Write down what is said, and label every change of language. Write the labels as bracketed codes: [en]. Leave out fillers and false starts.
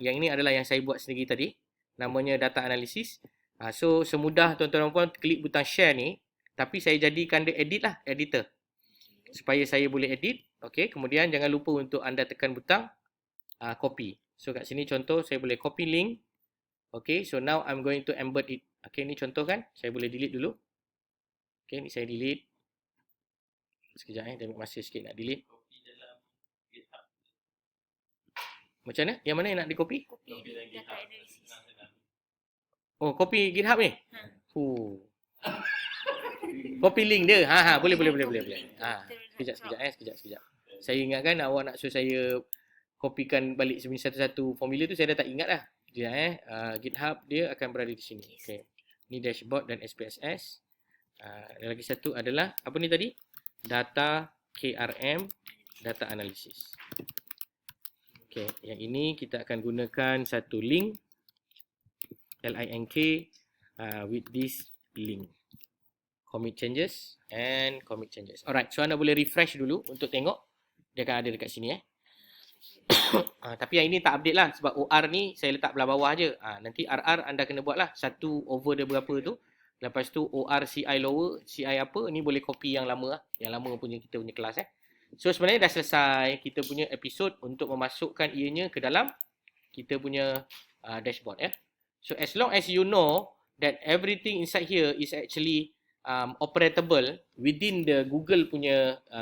[ms] Yang ini adalah yang saya buat sendiri tadi. Namanya data analysis. So semudah tuan-tuan dan puan klik butang share ni, tapi saya jadikan dia edit lah, editor. Supaya saya boleh edit. Okey, kemudian jangan lupa untuk anda tekan butang copy. So kat sini contoh saya boleh copy link. [en] Okey, so now I'm going to embed it. [ms] Okey, ni contoh kan, saya boleh delete dulu. Okey, ni saya delete. Sekejap dia ambil masa sikit nak delete. Macam mana? Yang mana yang nak di copy? Copy data analysis. Oh, copy GitHub ni? Copy link dia. Boleh. Sekejap. Saya ingatkan awak nak suruh saya copykan balik satu-satu formula tu, saya dah tak ingat dah. GitHub dia akan berada di sini. Okey. Ni dashboard dan SPSS. Lagi satu adalah apa ni tadi? Data KRM, data analysis. Okey, yang ini kita akan gunakan satu link [en] link with this link. Commit changes and commit changes. [ms] Alright, so anda boleh refresh dulu untuk tengok. Dia akan ada dekat sini tapi yang ini tak update lah sebab OR ni saya letak belah bawah je. Nanti RR anda kena buat lah 1 over dia berapa tu. Lepas tu OR CI lower, CI apa, ni boleh copy yang lama lah. Yang lama punya kita punya kelas So sebenarnya dah selesai kita punya episod untuk memasukkan ianya ke dalam kita punya dashboard [en] So as long as you know that everything inside here is actually operatable within the Google [ms] punya